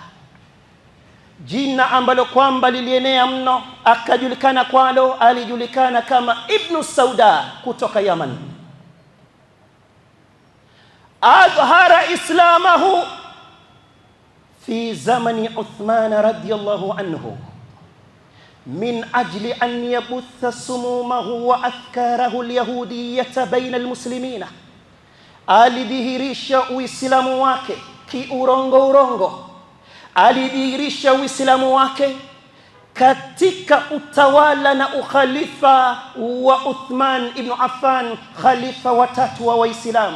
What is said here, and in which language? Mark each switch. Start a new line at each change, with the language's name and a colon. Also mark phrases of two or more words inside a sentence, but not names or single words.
Swahili: jina ambalo kwamba lilienea mno, akajulikana kwalo, alijulikana kama Ibn Sauda kutoka Yaman.
Arabic: أظهر إسلامه في زمن عثمان رضي الله عنه من أجل أن يبث سمومه وأفكاره اليهودية بين المسلمين.
Swahili: Alidhihirisha Uislamu wake kiurongo, alidhihirisha Uislamu wake katika utawala na ukhalifa wa Uthman ibn Affan, khalifa watatu wa Waislamu.